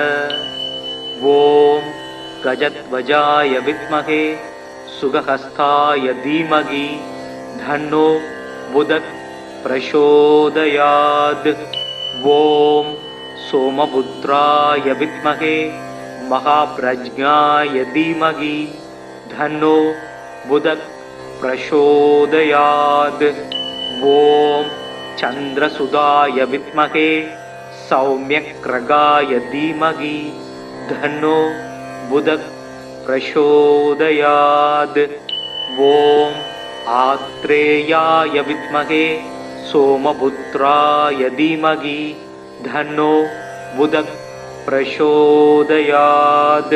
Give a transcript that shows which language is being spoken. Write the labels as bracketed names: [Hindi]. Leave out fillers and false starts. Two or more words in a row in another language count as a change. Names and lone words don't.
[Sanskrit] ॐ गजध्वजाय विद्महे शुकहस्ताय धीमहि तन्नो बुधः प्रचोदयात्. ॐ सोमपुत्राय विद्महे महाप्रज्ञाय धीमहि तन्नो बुधः प्रचोदयात्। ॐ चन्द्रसुधाय विद्महे सौम्यग्रगाय धीमहि धन्नो बुधः प्रचोदयात्। ॐ आत्रेयाय विद्महे सोमपुत्राय धीमहि धन्नो बुधः प्रचोदयात्।